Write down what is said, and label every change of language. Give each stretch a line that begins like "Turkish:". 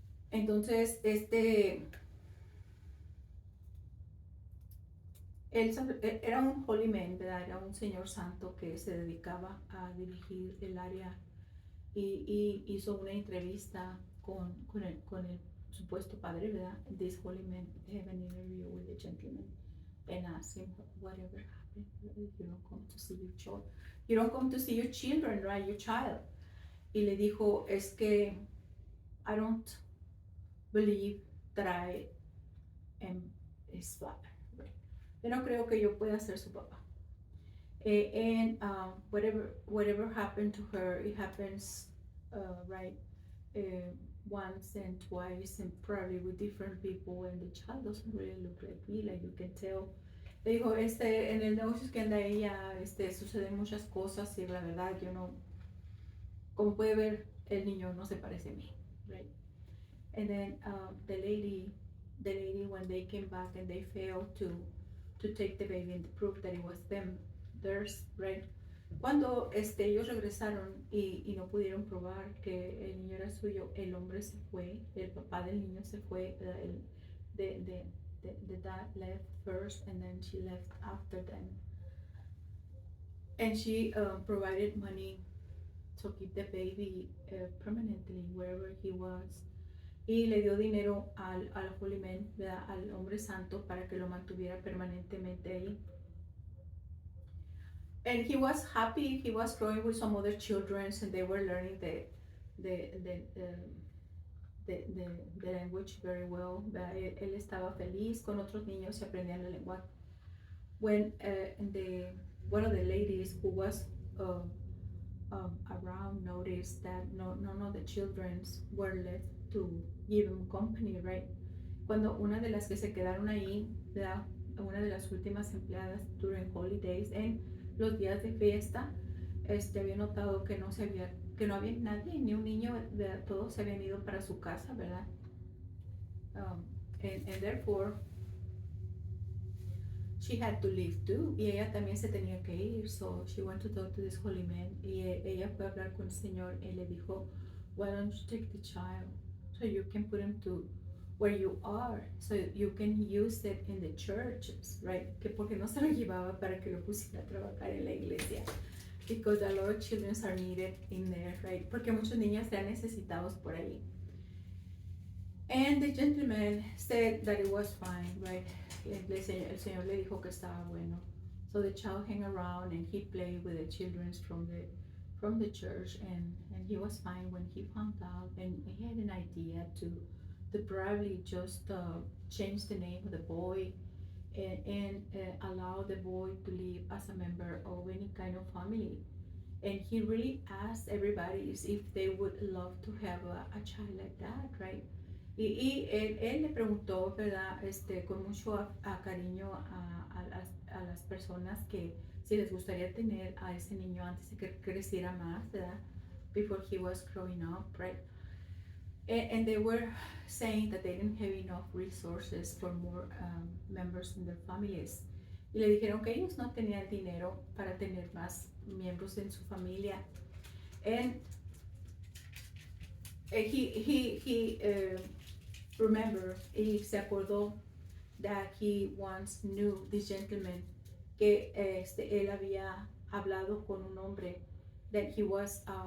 Spanish: Entonces, él era un holy man, ¿verdad? Era un señor santo que se dedicaba a dirigir el área, y hizo una entrevista con el supuesto padre, ¿verdad?
English: This holy man have an interview with the gentleman and asked him whatever happened. You don't come to see your child. You don't come to see your children, right? Your child.
Spanish: Y le dijo, es que
English: I don't believe that I am his father. Right?
Spanish: Yo no creo que yo pueda ser su papá.
English: And whatever happened to her, it happens, right, uh, once and twice, and probably with different people, and the child doesn't really look like me, like you can tell.
Spanish: Le dijo, en el negocio que anda ella, suceden muchas cosas y la verdad, yo no, como puede ver, el niño no se parece a mí, right?
English: And then the lady, when they came back and they failed to take the baby and to prove that it was theirs, right?
Spanish: Cuando ellos regresaron y no pudieron probar que el niño era suyo, el hombre se fue, el papá del niño se fue,
English: the dad left first and then she left after them. And she provided money to keep the baby permanently wherever he was.
Spanish: Y le dio dinero al Holy Man, ¿verdad? Al hombre santo, para que lo mantuviera permanentemente ahí.
English: And he was happy. He was growing with some other children, and they were learning the, the, um, the language very well.
Spanish: Él estaba feliz con otros niños y aprendían la lengua.
English: When one of the ladies who was around noticed that none of the children were left to give him company, right?
Spanish: Cuando una de las que se quedaron ahí, una de las últimas empleadas
English: during holidays,
Spanish: en los días de fiesta, había notado que no había nadie, ni un niño, todos se habían ido para su casa, ¿verdad?
English: And therefore she had to leave too,
Spanish: y ella también se tenía que ir,
English: so she went to talk to this holy man,
Spanish: y ella fue a hablar con el Señor y le dijo,
English: why don't you take the child so you can put him to where you are, so you can use it in the churches, right?
Spanish: Que porque no se lo llevaba para que lo pusiera a trabajar en la iglesia,
English: because a lot of children are needed in there,
Spanish: right? Porque muchos niños están necesitados por ahí.
English: And the gentleman said that it was fine, right?
Spanish: El Señor le dijo que estaba bueno.
English: So the child hung around and he played with the children from the church, and he was fine when he found out, and he had an idea to probably just change the name of the boy and allow the boy to live as a member of any kind of family. And he really asked everybody if they would love to have a child like that, right?
Spanish: Y él le preguntó, ¿verdad? Con mucho cariño a las personas que si les gustaría tener a ese niño antes de que creciera más, ¿verdad?
English: Before he was growing up, right? And they were saying that they didn't have enough resources for more members in their families.
Spanish: Y le dijeron que ellos no tenían dinero para tener más miembros en su familia.
English: And he remember,
Spanish: y se acordó
English: that he once knew this gentleman,
Spanish: que él había hablado con un hombre,
English: that he was